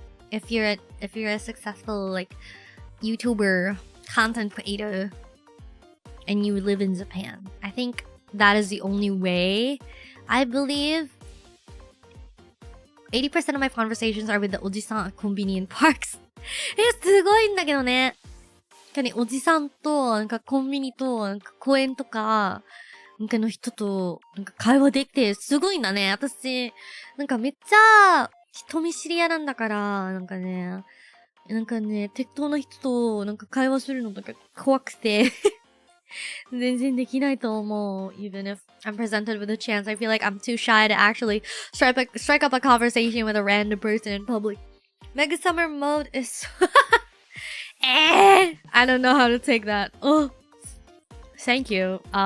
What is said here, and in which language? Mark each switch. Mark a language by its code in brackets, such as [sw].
[en] If you're a successful like YouTuber, content creator, and you live in Japan. I think that is the only way. I believe 80% of my conversations are with the おじさん at convenient parks. [ja] すごいんだけどね。おじさんと、なんかコンビニと、なんか公園とか、なんかの人と、なんか会話できて、すごいんだね。私、なんかめっちゃ、人見知り屋なんだから、なんかね、適当な人と、なんか会話するのとか怖くて、全然できないと思う。 [en] Even if I'm presented with a chance, I feel like I'm too shy to actually strike up a conversation with a random person in public. Mega Summer mode is I don't know how to take that. Oh, thank you.